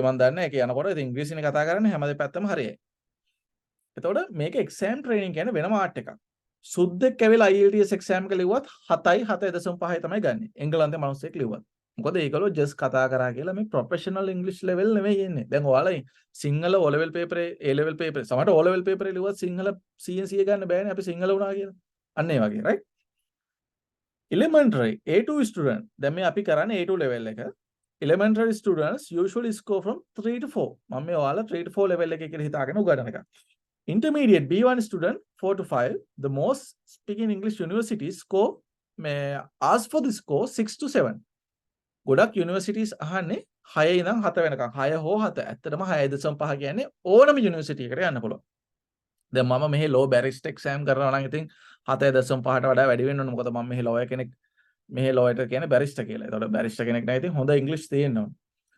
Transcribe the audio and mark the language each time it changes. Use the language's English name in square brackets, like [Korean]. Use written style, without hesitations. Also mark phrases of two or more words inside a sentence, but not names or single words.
[Sinhala] මම දන්නේ ඒක යනකොට ඉතින් ඉංග්‍රීසිනේ කතා කරන්නේ හැම දෙපැත්තම හරියයි. එතකොට මේක exam training කියන්නේ වෙනම ආර්ට් එකක්. සුද්දෙක් ඇවිල්ලා IELTS exam එක ලිව්වත් 7යි 7.5යි තමයි ගන්නෙ. එංගලන්තේ මිනිස්සෙක් ලිව්වත්. මොකද ඒගොල්ලෝ just කතා කරා කියලා මේ [English] professional English level [Sinhala] නෙමෙයි එන්නේ. දැන් ඔයාලා සිංහල [English] O level paper A level paper [Sinhala] සමහරට [English] O level paper [Sinhala] ලිව්වත් සිංහල CNC ගන්න බෑනේ අපි සිංහල වුණා කියලා. අන්න ඒ වගේ [English] right? Elementary A2 student. [Sinhala] දැන් මේ අපි කරන්නේ A2 level එක. [English] Elementary students usually score from 3 to 4. [Sinhala] මම මේ ඔයාලා 3 to 4 level එකේ කියලා හිතාගෙන උගන්වන එක. [English] Intermediate B1 student 4 to 5. The most speaking English universities score ask for the score 6 to 7. [Sinhala] ගොඩක් universities අහන්නේ 6 ඉඳන් 7 වෙනකම්. 6 හෝ 7. ඇත්තටම 6.5 කියන්නේ ඕනම university එකකට යන්න පුළුවන්. දැන් මම මෙහි [English] law barrister exam [Sinhala] කරනවා නම් ඉතින් 7.5ට වඩා වැඩි වෙන්න ඕන. මොකද මම මෙහි lawyer කෙනෙක් මෙහි lawyer කියන්නේ barrister කියලා. ඒතකොට barrister කෙනෙක් නම් ඉතින් හොඳ English තියෙන්න ඕන.